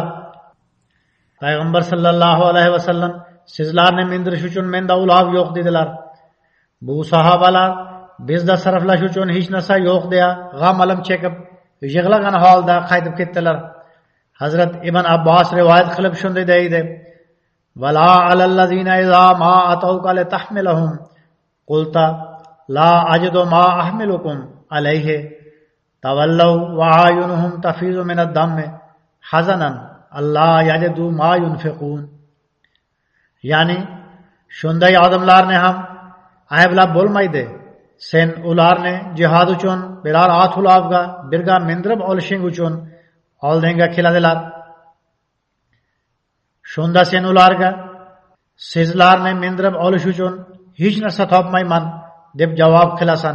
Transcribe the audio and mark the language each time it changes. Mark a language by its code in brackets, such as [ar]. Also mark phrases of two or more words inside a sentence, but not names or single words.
[uz] Payg'ambar [ar] صلى الله عليه وسلم [uz] sizlarni mindirish uchun menda ulov yo'q dedilar. Bu sahobalar bizda sarflash uchun hech narsa yo'q deya g'am-alam chekib yig'lagan holda qaytib ketdilar. Hazrat Ibn Abbos rivoyat qilib shunday deydi: [ar] "ولا على الذين إذا ما أتوك لتحملهم قلت لا أجد ما أحملكم عليه تولوا وأعينهم تفيض من الدمع حزنا الله يجد ما ينفقون." [uz] Ya'ni shunday odamlarni ham ayblab bo'lmaydi. Sen ularni jihad uchun biror ot ulovga birga mindirib olishing uchun oldinga keladilar. Shunda sen ularga sizlarni mindirib olish uchun hech narsa topmayman deb javob qilasan.